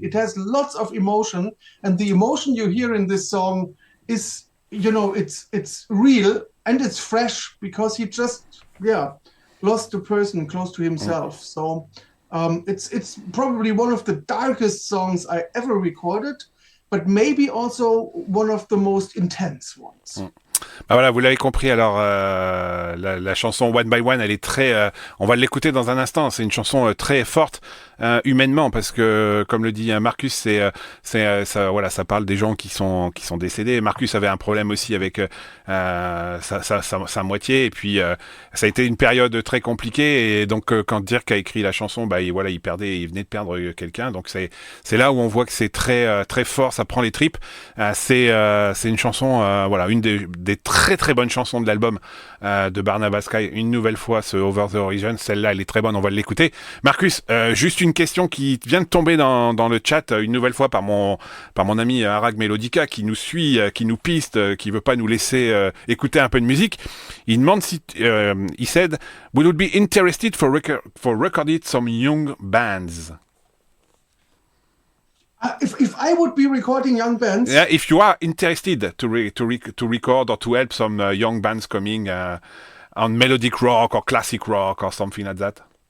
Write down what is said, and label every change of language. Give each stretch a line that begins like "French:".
English: It has lots of emotion, and the emotion you hear in this song is, it's real and it's fresh because he just, lost a person close to himself. So it's probably one of the darkest songs I ever recorded, but maybe also one of the most intense ones.
French: Bah voilà, vous l'avez compris. Alors la chanson One by One, elle est très. On va l'écouter dans un instant. C'est une chanson très forte humainement parce que, comme le dit Markus, ça parle des gens qui sont décédés. Markus avait un problème aussi avec sa moitié, et puis ça a été une période très compliquée. Et donc quand Dirk a écrit la chanson, il venait de perdre quelqu'un. Donc c'est là où on voit que c'est très très fort. Ça prend les tripes. C'est une chanson, une des très très bonnes chansons de l'album de Barnabas Sky. Une nouvelle fois, ce Over the Horizon, celle-là elle est très bonne, on va l'écouter. Markus, juste une question qui vient de tomber dans le chat une nouvelle fois par mon ami Arag Melodica, qui nous suit, qui nous piste, qui veut pas nous laisser écouter un peu de musique. Il demande si
English: he said, "Would you be interested for recording some young bands?" If I would be recording young bands, yeah, if you are interested to record or to help some young bands coming on melodic rock or classic rock or something like that.